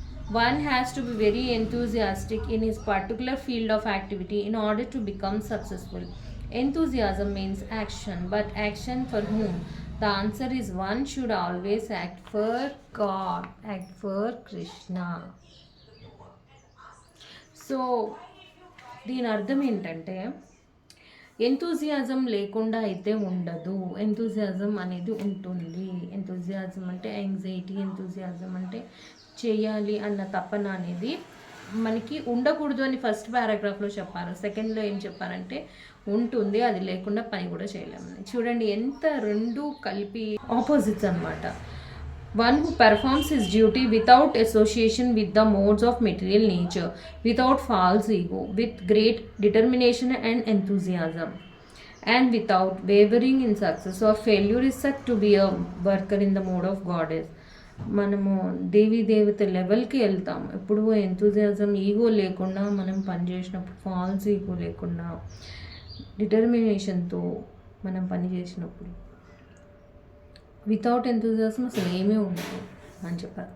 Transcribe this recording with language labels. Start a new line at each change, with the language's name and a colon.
English: One has to be very enthusiastic in his particular field of activity in order to become successful. Enthusiasm means action, but action for whom? The answer is one should always act for God, act for Krishna. So,
Telugu: దీని అర్థం ఏంటంటే enthusiasm లేకుండా అయితే ఉండదు, enthusiasm అనేది ఉంటుంది. Enthusiasm అంటే anxiety, enthusiasm అంటే చేయాలి అన్న తపన అనేది మనకి ఉండకూడదు అని ఫస్ట్ పారాగ్రాఫ్లో చెప్పారు. సెకండ్లో ఏం చెప్పారంటే ఉంటుంది, అది లేకుండా పని కూడా చేయలేము. చూడండి ఎంత రెండు కలిపి ఆపోజిట్స్ అనమాట.
English: One who performs his duty without association with the modes of material nature, without false ego, with great determination and enthusiasm, and without wavering in success or failure, is said to be a worker in the mode of goddess.
Telugu: మనము దేవీ దేవత లెవెల్కి వెళ్తాం ఎప్పుడు enthusiasm, ego లేకుండా మనం పనిచేసినప్పుడు, falls ego లేకుండా డిటర్మినేషన్తో మనం పని చేసినప్పుడు. వితౌట్ ఎంతూజియాజం అసలు ఏమీ ఉండదు అని చెప్పారు.